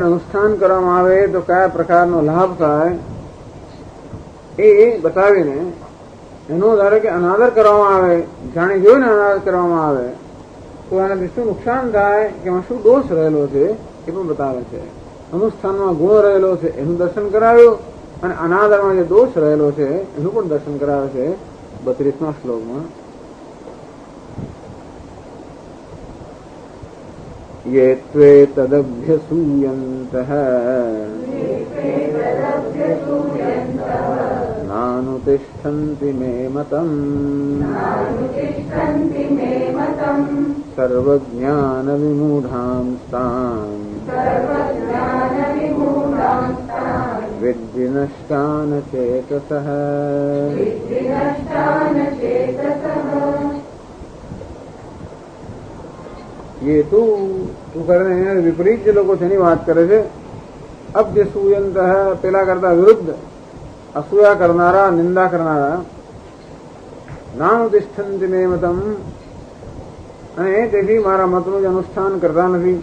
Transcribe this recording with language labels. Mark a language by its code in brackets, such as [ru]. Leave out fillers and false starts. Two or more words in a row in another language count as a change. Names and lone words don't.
[gu] અનુષ્ઠાન કરવામાં આવે તો કયા પ્રકારનો લાભ થાય એ બતાવીને એનો ધારો કે અનાદર કરવામાં આવે, જાણી જોઈને અનાદર કરવામાં આવે તો એનાથી શું નુકસાન થાય કે એમાં શું દોષ રહેલો છે એ પણ બતાવે છે. અનુષ્ઠાનમાં ગુણ રહેલો છે એનું દર્શન કરાવ્યું અને અનાદરમાં જે દોષ રહેલો છે એનું પણ દર્શન કરાવે છે 32મા શ્લોકમાં. [sa] ये त्वे तदभ्यसूयन्तः नानुतिष्ठन्ति मे मतम् सर्वज्ञानविमूढांस्तान् विद्धि नष्टान् चेतसः. [gu] ये તું કરીને વિપરીત જે લોકો છે એની વાત કરે છે. અભ્યસૂયંત પેલા કરતા વિરુદ્ધ, અસૂયા કરનારા, નિંદા કરનારા. [sa] नानुतिष्ठन्ति मे मतम, [gu] અને તેથી મારા મતનું જ અનુષ્ઠાન કરતા નથી.